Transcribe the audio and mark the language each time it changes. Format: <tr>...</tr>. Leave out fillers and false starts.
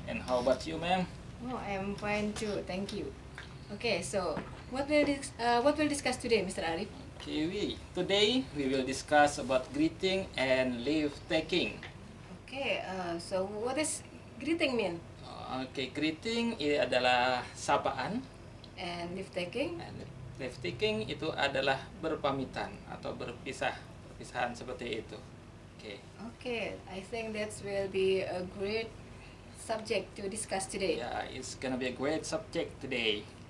<en>And how about you, ma'am? Oh, I am fine too, thank you. Okay, so what we'll discuss today, Mr. Arif? Okay, today we will discuss about greeting and leave taking. Okay, so what does greeting mean?</en> <id>Okay, greeting ini adalah sapaan,</id> <en>And leave taking? and leave taking</en> <id>itu adalah berpamitan atau perpisahan seperti itu.</id> <en>Okay. Okay, I think that will be a great subject to discuss today. Yeah, it's gonna be a great subject today.</en>